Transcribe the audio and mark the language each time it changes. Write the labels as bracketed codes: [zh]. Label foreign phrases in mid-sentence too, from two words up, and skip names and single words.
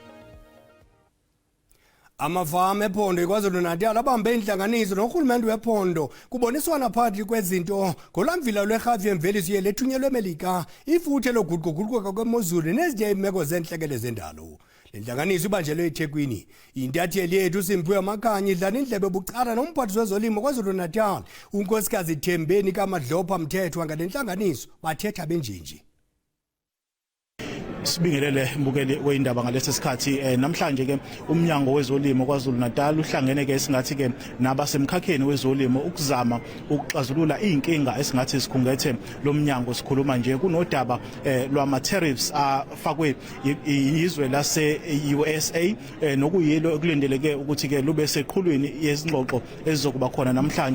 [xh] Amafama ephondo eKwaZulu-Natal abambe inhlanganiso nohulumende wephondo kuboniswana phakathi kwezinto ngolwamvila lwerhafu yemveliso yeli ethunyelwa eMelika, ifuthe loguquguquka kwemozulu nezinye iimeko zentlekele zendalo. Le nhlanganiso ibanjelwe eThekwini. Intatheli yethu Simphiwe Makhanye idlala indlebe bucala nomphathiswa wezolimo KwaZulu-Natal unkosikazi Thembeni kaMadlopha Mthethwa ngale nhlanganiso bathetha benjenje. [zu] Sibingelele mbukeli weindaba ngalesi sikhathi namhlanje ke umnyango wezolimo KwaZulu-Natal uhlangene ke singathi ke nabasemkhakheni wezolimo ukuzama ukuxazulula inkinga esingathi sikhungethe lo mnyango. Sikhuluma nje kunodaba lwama tariffs afakwe izwe lase USA nokuyilo okulindeleke ukuthi ke lube seqhulwini yezingxoxo ezizokuba khona namhlanje.